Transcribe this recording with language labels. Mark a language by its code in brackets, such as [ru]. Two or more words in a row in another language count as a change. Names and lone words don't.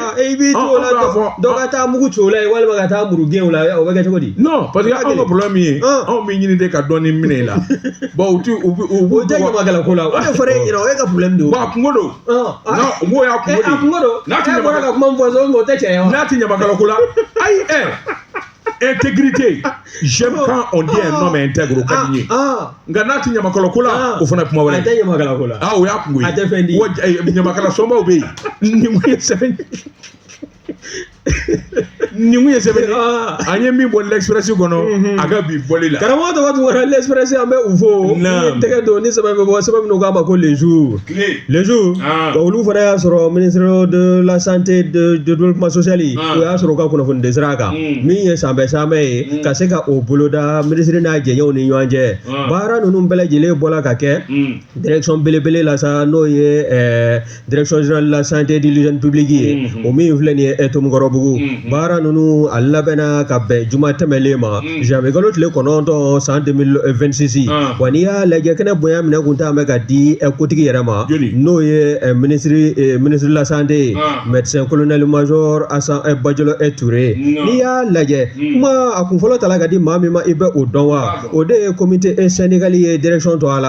[bm] i b'i to o la dɔ ka taa mugu ci o la walima ka taa muru gɛn o la o bɛ kɛ cogo di [fr] non parce que [bm] anw ka problème min ye anw bɛ ɲini de ka dɔɔni minɛ i la bon o tɛ ɲamakala ko la o de fɔra e ɲɛna o ye ka problème de ye bon a kungo don non o m'o y'a kungo de ye a kungo don e bɔra ka kuma min fɔ o tɛ cɛ ye wa n'a ti ɲamakala ko la ayi [fr] intégrité j'aime quand on dit un homme intègre [bm] ka di n ye nka n'a ti ɲamakala ko la o fana kuma wɛrɛ a tɛ ɲamakala ko la o y'a kungo ye a tɛ fɛn di ɲamakala sɔnbaw bɛ yen nin kun ye sɛbɛn nin kun ye sɛbɛn an ye min bɔ l'express kɔnɔ a ka bi bɔli la karamɔgɔ tɔgɔ tun kɔrɔ l'express an bɛ u fo ni tɛgɛ don ni sɛbɛn bɛ bɔ sɛbɛn min k'a ma ko [fr] les jours [bm] olu fana y'a sɔrɔ [fr] ministre de la santé de développement social [bm] o y'a sɔrɔ u ka kunnafoni de sira kan min ye san bɛɛ san bɛɛ ye ka se ka o boloda ministre n'a jɛɲɛw ni ɲɔgɔn cɛ baara ninnu bɛɛ lajɛlen bɔra ka kɛ direction belebele la sa n'o ye [fr] direction générale de la santé et de l'hygiène publique [bm] ye o min filɛ nin ye Tomukɔrɔbugu baara ninnu a labɛnna ka bɛn juma tɛmɛlen ma janvier kalo tile 9 san 2026 wa n'i y'a lajɛ kɛnɛ bonya minɛ kun t'a mɛn ka di kotigi yɛrɛ ma n'o ye [fr] ministre de la santé médecin colonel major [bm] Asan Bajalo Touré n'i y'a lajɛ kuma a kun fɔlɔ tala ka di maa min ma i bɛ o dɔn wa o de ye [fr] comité syndical [bm] ye direction to a